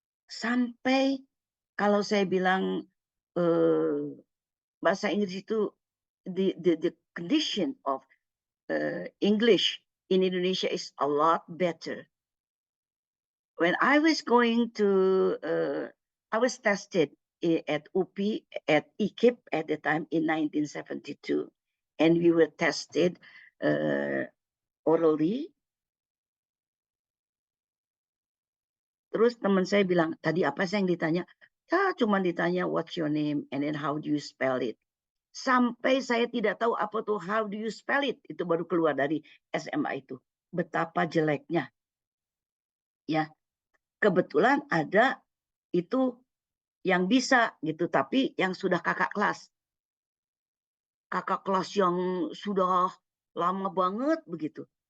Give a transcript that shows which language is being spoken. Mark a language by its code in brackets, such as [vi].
[id] Sampai kalau saya bilang bahasa Inggris itu [en] the condition of English in Indonesia is a lot better. When I was going to, I was tested at UPI, at IKIP at the time in 1972. And we were tested orally. [id] Terus teman saya bilang, tadi apa sih yang ditanya? Ya, cuma ditanya [en] what's your name and then how do you spell it. [id] Sampai saya tidak tahu apa tuh [en] how do you spell it. [id] Itu baru keluar dari SMA itu. Betapa jeleknya. Ya, kebetulan ada itu yang bisa gitu, tapi yang sudah kakak kelas. Kakak kelas yang sudah lama banget begitu.